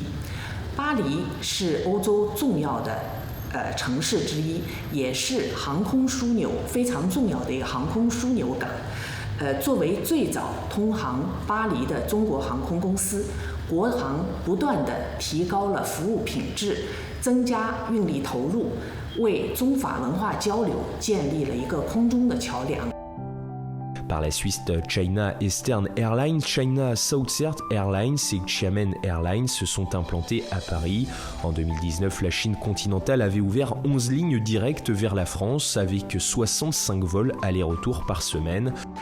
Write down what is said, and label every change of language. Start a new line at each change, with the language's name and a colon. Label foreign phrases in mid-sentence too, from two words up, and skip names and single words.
Chinese: 巴黎是欧洲重要的城市之一，也是航空枢纽非常重要的一个航空枢纽港。作为最早通航巴黎的中国航空公司，国航不断地提高了服务品质，增加运力投入，为中法文化交流建立了一个空中的桥梁。
French: Par la suite, China Eastern Airlines, China Southern Airlines et Xiamen Airlines se sont implantés à Paris. En 2019, la Chine continentale avait ouvert 11 lignes directes vers la France avec 65 vols aller-retour par semaine.